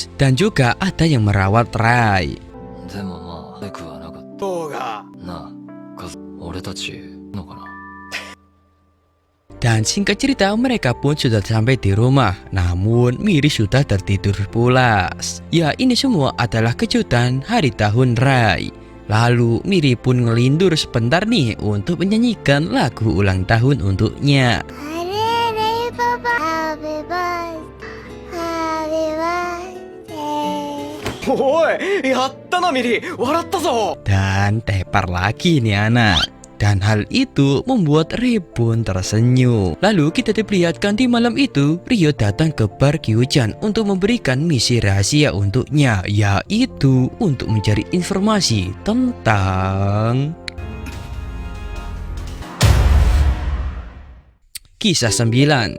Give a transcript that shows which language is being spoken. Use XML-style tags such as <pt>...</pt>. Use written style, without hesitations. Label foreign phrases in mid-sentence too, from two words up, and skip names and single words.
<id>Dan juga ada yang merawat Rei. Dan singkat cerita mereka pun sudah sampai di rumah. Namun Miri sudah tertidur pulas. Ya, ini semua adalah kejutan hari tahun Rei. Lalu Miri pun ngelindur sebentar nih untuk menyanyikan lagu ulang tahun untuknya. Rei Papa,</id> <en>happy birthday, happy birthday.</en> <ja>おい、やったなミリ、笑ったぞ。</ja> <id>Dan tepar lagi nih anak. Dan hal itu membuat Rei pun tersenyum. Lalu kita diperlihatkan di malam itu Ryo datang ke bar Kyuchan untuk memberikan misi rahasia untuknya, yaitu untuk mencari informasi tentang Kisah 9.</id>